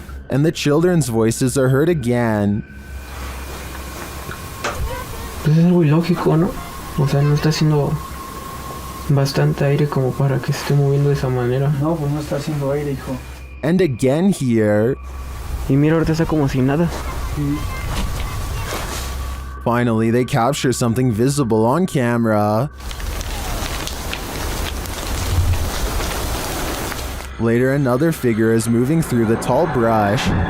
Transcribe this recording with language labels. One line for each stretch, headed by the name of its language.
English: And the children's voices are heard again.
Spanish: Es algo ilógico, ¿no? O sea, no está haciendo bastante aire como para que se esté moviendo de esa manera. No, pues no está haciendo aire, hijo.
English: And again here.
Spanish: Y mira, ahorita está como si nada.
English: Finally, they capture something visible on camera. Later, another figure is moving through the tall brush.